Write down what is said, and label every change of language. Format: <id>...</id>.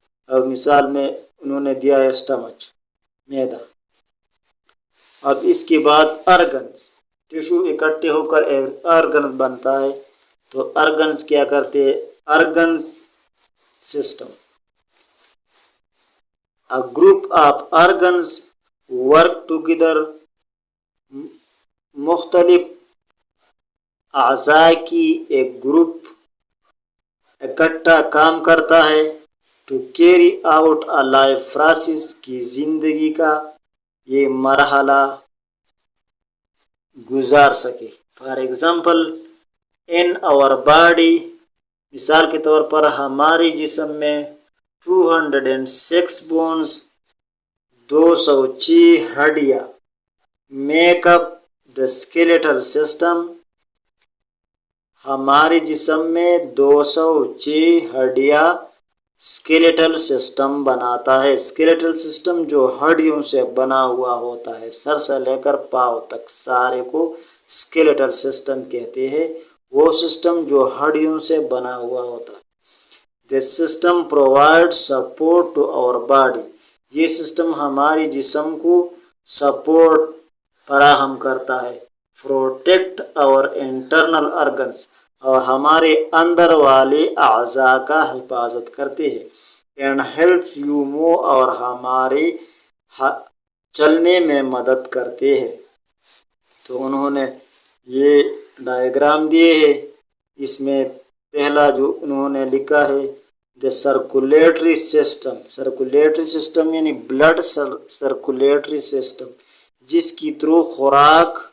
<ur>اور مثال میں انہوں نے دیا ہے اسٹمچ، معدہ. اب اس کے بعد آرگنز. ٹیشو اکٹھے ہو کر ایک آرگن بنتا ہے تو آرگنز کیا کرتے ہیں؟ Organs system.</ur> <en>A group of organs work together.</en> <ur>مختلف اعضاء کی ایک گروپ اکٹھا کام کرتا ہے</ur> <en>to carry out a life process</en> <ur>کی زندگی کا یہ مرحلہ گزار سکے.</ur> <en>for example in our body,</en> <ur>مثال کے طور پر ہمارے جسم میں 206 بونز، 206 ہڈیاں</ur> <en>Make up the skeletal system.</en> <ur>ہمارے جسم میں 206 ہڈیاں اسکیلیٹل سسٹم بناتا ہے. اسکیلیٹل سسٹم جو ہڈیوں سے بنا ہوا ہوتا ہے، سر سے لے کر پاؤں تک سارے کو اسکیلیٹل سسٹم کہتے ہیں. وہ سسٹم جو ہڈیوں سے بنا ہوا ہوتا ہے.</ur> <en>This system provides support to our body.</en> <ur>یہ سسٹم ہماری جسم کو سپورٹ فراہم کرتا ہے.</ur> <en>Protect our internal organs.</en> <ur>اور ہمارے اندر والے اعضاء کا حفاظت کرتے ہیں.</ur> <en>and helps you move,</en> <ur>اور ہماری چلنے میں مدد کرتے ہیں۔ تو انہوں نے یہ ڈائیگرام دیے ہے، اس میں پہلا جو انہوں نے لکھا ہے the circulatory system. Circulatory system یعنی بلڈ سرکولیٹری سسٹم، جس کی تھرو خوراک</ur>